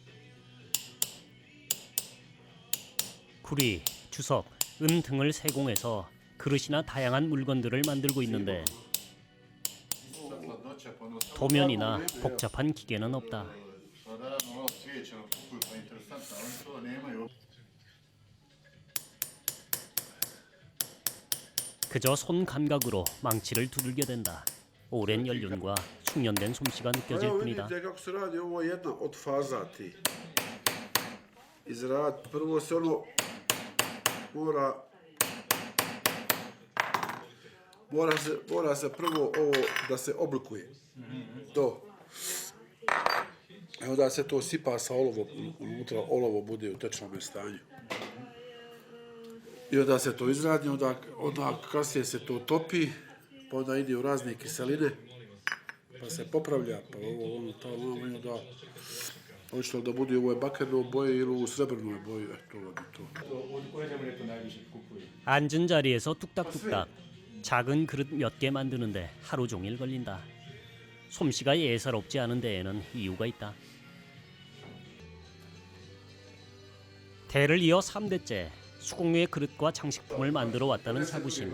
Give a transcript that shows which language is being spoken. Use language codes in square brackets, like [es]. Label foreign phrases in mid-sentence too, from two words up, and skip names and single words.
[ko] 구리, 주석, 은 등을 세공해서 그릇이나 다양한 물건들을 만들고 있는데 도면이나 복잡한 기계는 없다. 그저 손 감각으로 망치를 두들겨 댄다. 오랜 연륜과 숙련된 솜씨가 느껴질 Evo 뿐이다. [bs] vidite kako se radi, ovo je jedna od faza ti. Izraditi, prvo se ono mora se prvo ovo da se oblikuje. To. I onda se to sipa sa olovom, unutra olovo bude u tečnom stanju. I onda se to izradi, onda kasnije se to topi, pa onda ide u razne kiseline, pa se popravlja, pa ono, i onda hoće da bude u ovoj bakernoj boji ili u srebrnoj boji, to. [ko] 앉은 자리에서 뚝딱뚝딱 작은 그릇 몇 개 만드는데 하루 종일 걸린다. 솜씨가 예사롭지 않은 데에는 이유가 있다. 대를 이어 3대째 수공유의 그릇과 장식품을 만들어 왔다는 사부심.